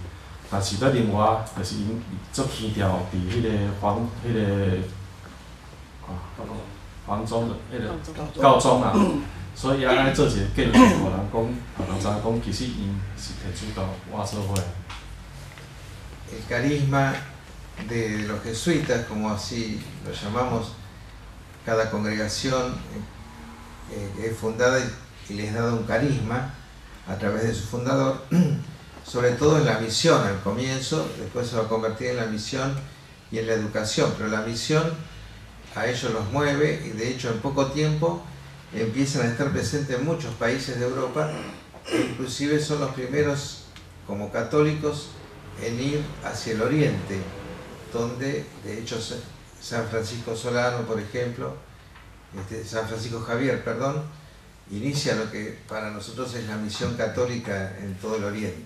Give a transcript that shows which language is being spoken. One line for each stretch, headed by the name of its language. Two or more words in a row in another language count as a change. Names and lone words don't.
Min Nan Chinese: 但是咧另外，就是因足强调伫迄个迄个皇宗的迄个教宗啊，所以爱做一个建议，互人讲，人知讲，其实因是天主教活做伙。
Spanish: El carisma de los jesuitas, como así lo llamamos, cada congregación es fundada y les da un carisma a través de su fundador, sobre todo en la misión al comienzo, después se va a convertir en la misión y en la educación, pero la misión a ellos los mueve y de hecho en poco tiempo empiezan a estar presentes en muchos países de Europa, e inclusive son los primeros como católicos en ir hacia el oriente, donde de hecho San Francisco Solano, por ejemplo, San Francisco Javier, perdón, inicia lo que para nosotros es la misión católica en todo el oriente.